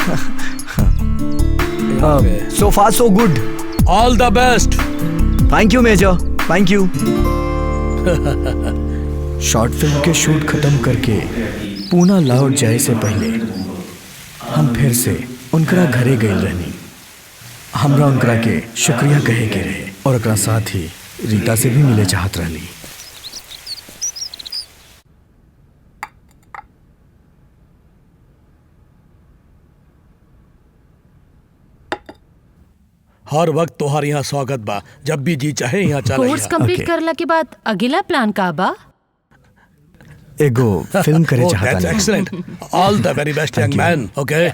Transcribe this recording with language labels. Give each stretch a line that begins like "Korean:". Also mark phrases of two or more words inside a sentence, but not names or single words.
English: So far so good. All the best. Thank you Major, thank you.
Bhojpuri: शॉर्ट फिल्म के शूट खत्म करके पूना लौट जाए से पहले हम फिर से उनकरा घरे गए रहनी। हमरा उनकरा के शुक्रिया कहे के रहे और एकरा साथ ही रीता से भी मिले चाहत रहली। हर वक्त तोहार यहाँ स्वागत बा, जब भी जी चाहे यहाँ चला
English: Course complete Okay.
Bhojpuri: करला के बाद अगला प्लान का बा? एगो फिल्म करे
English: Oh,
Bhojpuri: चाहता
English: that's
Bhojpuri: नहीं।
English: excellent. All the very best, young you. man. Okay.